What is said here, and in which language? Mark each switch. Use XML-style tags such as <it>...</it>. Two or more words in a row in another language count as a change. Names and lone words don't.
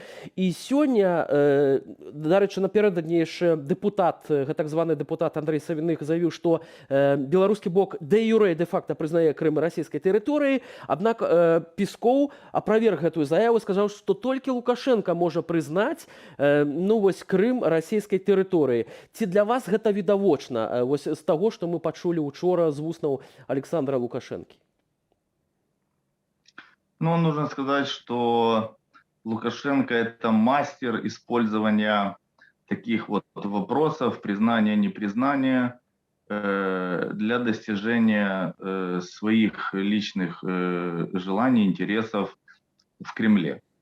<be>І сёння, дарэчы, напярэдадні яшчэ дэпутат, так званы дэпутат Андрей Савіных заявіў, што беларускі бок дэ-юрэ, дэ-факта прызнае Крым расійскай тэрыторыяй, аднак Пескоў апроверг гэтую заяву, сказаў, што толькі Лукашенко можа прызнаць вось Крым расійскай тэрыторыі. Ці для вас гэта відавочна вось з таго, што мы пачулі учора з вуснаў Александра Лукашэнкі?</be> <ru>Ну, нужно сказать, что Лукашенко – это мастер использования таких вот вопросов, признания, непризнания, для достижения своих личных желаний, интересов в Кремле.</ru>